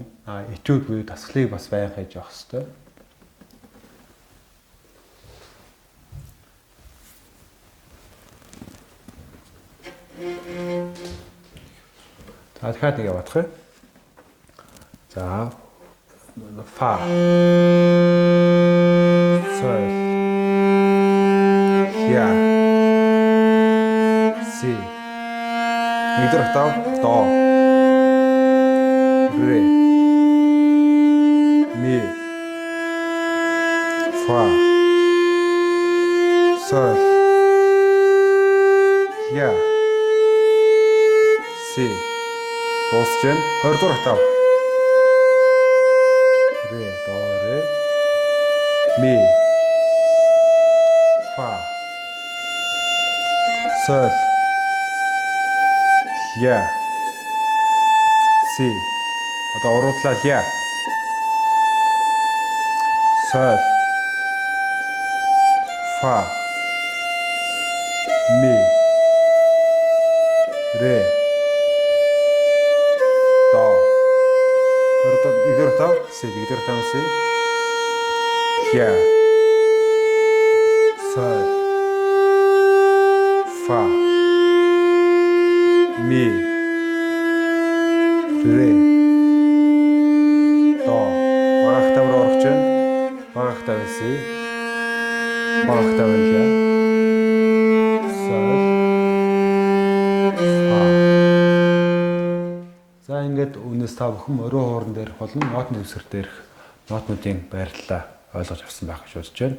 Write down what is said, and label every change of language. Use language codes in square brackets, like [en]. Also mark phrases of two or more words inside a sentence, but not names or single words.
[mn] Этюд буюу дасгалыг бас байнга хийж явах хэрэгтэй. За дахиад нэг яваадах юм. За фа. Соль. Ля. Си. Нэгдүгээр октав до. Ре. Ми. Фа. Соль. Ля. Си. Дуусч байна. 20 дугаар октав. Ре, до, ре. Ми. Фа. Соль. Ля. Си. Одоо уруутлаа ля. Соль. Фа. Ми. Ре. До. Нэгдүгээр тав, си, нэгдүгээр тав, си. Ля. Соль. Фа. Ми. Ре. До. Бага октав руу орох чинь. Бага октав си. Бага октав ля. Соль. Фа. За ингээд үнээс та бүхэн морин хууран дээрх болон нотны үсгэр дээрх нотнуудын байрлалаа ойлгож авсан байх гэж бодож байна.